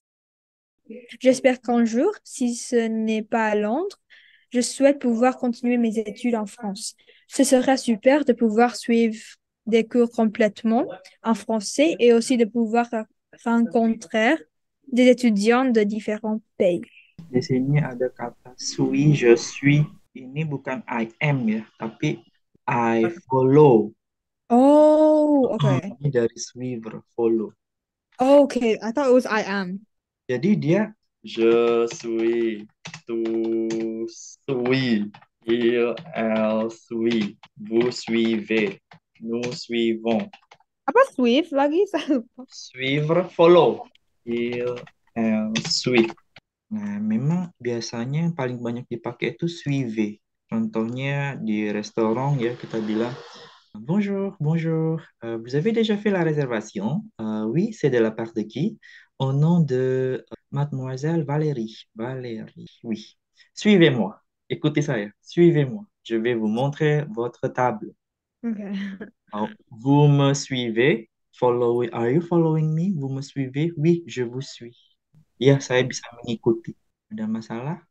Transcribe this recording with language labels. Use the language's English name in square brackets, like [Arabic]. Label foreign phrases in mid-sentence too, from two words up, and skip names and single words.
[French] J'espère qu'un jour, si ce n'est pas à Londres, je souhaite pouvoir continuer mes études en France. Ce sera super de pouvoir suivre des cours complètement en français et aussi de pouvoir rencontrer des étudiants de différents pays. [Indonesian] Di sini ada kata sui, [French] je suis. [Indonesian] Ini bukan [English] I am [Indonesian] ya, tapi [English] I follow. Oh, okay. [Indonesian] Ini dari suivre, [English] follow. Okay, I thought it was I am. [Indonesian] Jadi dia [French] je suis, tu suis, elle suit, vous suivez, nous suivons. [Indonesian] Apa Swift lagi? Saya lupa. [French] Suivre, follow. Elle suit. [Indonesian] Nah, memang biasanya yang paling banyak dipakai itu suivez. Contohnya di restoran ya kita bilang [French] bonjour, bonjour. Vous avez déjà fait la réservation? Oui, c'est de la part de qui? Au nom de Mademoiselle Valérie. Valérie, oui. Suivez-moi. Écoutez ça. Suivez-moi. Je vais vous montrer votre table. [English] Okay. [French] Alors, vous me suivez? [English] Are you following me? [French] Vous me suivez? Oui, je vous suis. [Indonesian] Ya, saya bisa mengikuti. Ada masalah?